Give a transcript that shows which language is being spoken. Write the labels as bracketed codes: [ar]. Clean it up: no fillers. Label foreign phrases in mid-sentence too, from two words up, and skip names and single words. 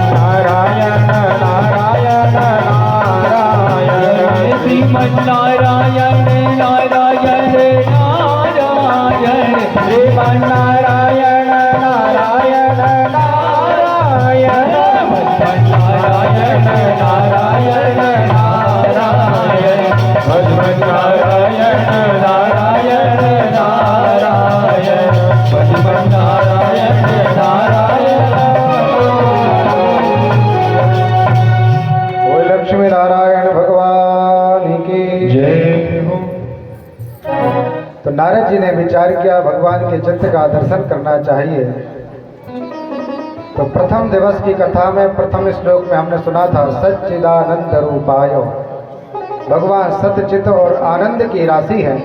[hi] नारायण नारायण नारायण श्रीमन नारायण नारायण नारायण श्रीमन नारायण नारायण नारायण भगवान नारायण नारायण नारायण भगवान नारायण नारायण नारायण भगवान नारायण नारायण। बोल लक्ष्मी नारायण भगवान की जय हो। तो नारद जी ने विचार किया भगवान के चित्र का दर्शन करना चाहिए। तो प्रथम दिवस की कथा में प्रथम श्लोक में हमने सुना था [sa] सच्चिदानंद रूपाय, [hi] भगवान सत्यचित और आनंद की राशि है।